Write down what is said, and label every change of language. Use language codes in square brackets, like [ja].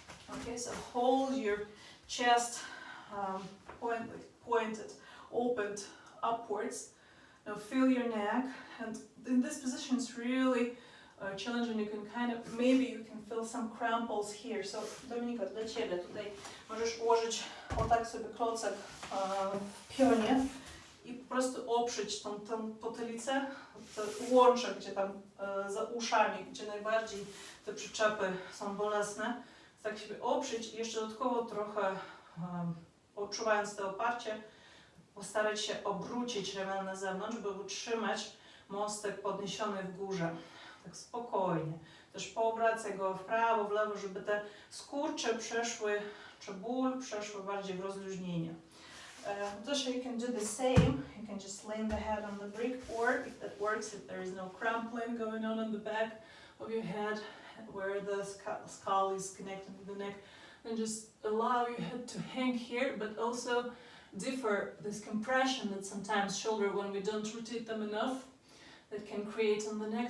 [en] Okay, so hold your chest pointed, opened upwards. Now feel your neck, and in this position it's really challenging. You can maybe you can feel some cramples here. [pl] So Dominika, dla Ciebie tutaj możesz ułożyć o tak sobie klocek w pionie i po prostu oprzeć tą potylicę, te łącze, gdzie tam za uszami, gdzie najbardziej te przyczepy są bolesne. Tak sobie oprzeć i jeszcze dodatkowo trochę odczuwając to oparcie, postarać się obrócić ramiona na zewnątrz, by utrzymać mostek podniesiony w górze. Tak spokojnie. Też poobracaj go w prawo, w lewo, żeby te skurcze przeszły, czy ból przeszły bardziej w rozluźnienie. [en] Just you can do the same. You can just lean the head on the brick, or if that works, if there is no crumpling going on the back of your head, where the skull is connected with the neck, then just allow your head to hang here, but also differ this compression that sometimes shoulder, when we don't rotate them enough, that can create on the neck.